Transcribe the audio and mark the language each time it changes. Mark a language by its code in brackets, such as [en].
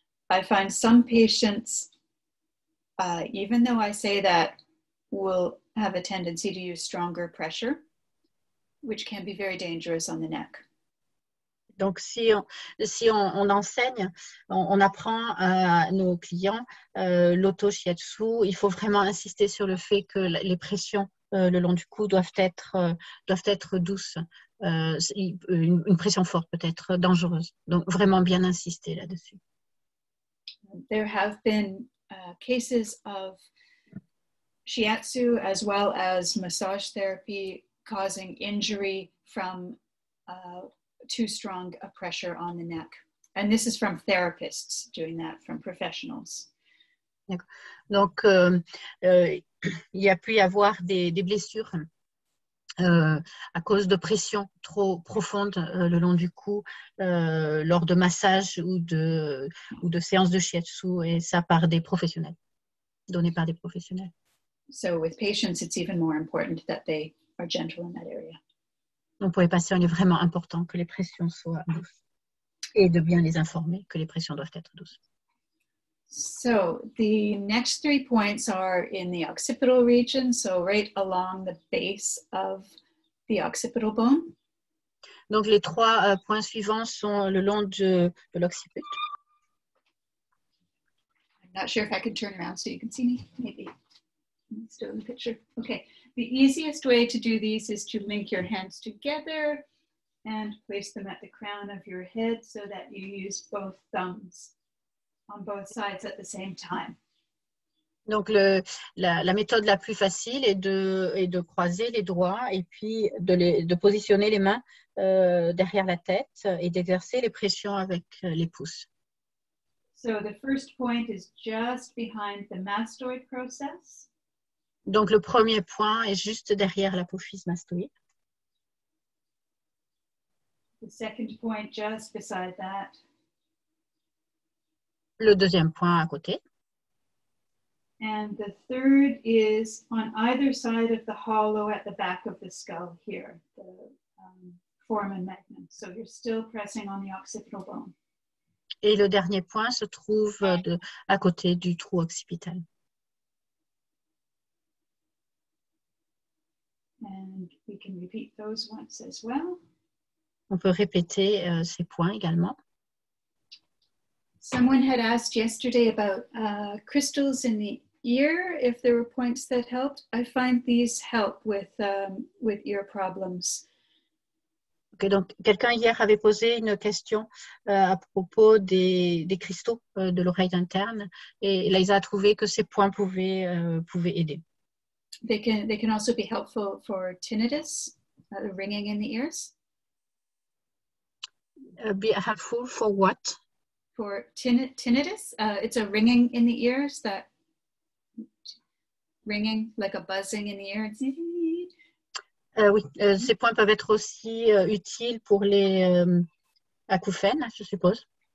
[en] I find some patients, even though I say that, will have a tendency to use stronger pressure, which can be very dangerous on the neck. [fr] Donc, si on enseigne, on apprend à nos clients l'auto-shiatsu, il faut vraiment insister sur le fait que les pressions le long du cou doivent être douces. Une pression forte peut être dangereuse. Donc, vraiment bien insister là-dessus. [en] There have been cases of shiatsu as well as massage therapy causing injury from too strong a pressure on the neck. And this is from therapists doing that, from professionals. [fr] Donc, il y a pu y avoir des blessures à cause de pression trop profonde le long du cou lors de massages ou de séances de shiatsu, et ça par des professionnels, donné par des professionnels. [en] So with patients, it's even more important that they are gentle in that area. [fr] Donc pour les patients, il est vraiment important que les pressions soient douces et de bien les informer que les pressions doivent être douces. [en] So the next 3 points are in the occipital region, so right along the base of the occipital bone. [fr] Donc les 3 points suivants sont le long de l'occiput. [en] I'm not sure if I can turn around so you can see me, maybe. Still in the picture. Okay, the easiest way to do these is to link your hands together and place them at the crown of your head so that you use both thumbs on both sides at the same time. [fr] Donc la méthode la plus facile est de croiser les doigts et puis de positionner les mains derrière la tête et d'exercer les pressions avec les pouces. [en] So the first point is just behind the mastoid process. [fr] Donc le premier point est juste derrière l'apophyse mastoïde. [en] The second point just beside that. [fr] Le deuxième point à côté. [en] And the third is on either side of the hollow at the back of the skull here, the foramen magnum. So you're still pressing on the occipital bone. [fr] Et le dernier point se trouve à côté du trou occipital. [en] And we can repeat those once as well. [fr] On peut répéter ces points également. [en] Someone had asked yesterday about crystals in the ear, if there were points that helped. I find these help with ear problems. [fr] Okay, donc, quelqu'un hier avait posé une question à propos des cristaux de l'oreille interne, et Leisa a trouvé que ces points pouvaient aider. [en] They can also be helpful for tinnitus, ringing in the ears. Be helpful for what? For tinnitus, it's a ringing in the ears, that ringing, like a buzzing in the ear. [fr] Oui, ces points peuvent être aussi utiles pour les acouphènes, je suppose.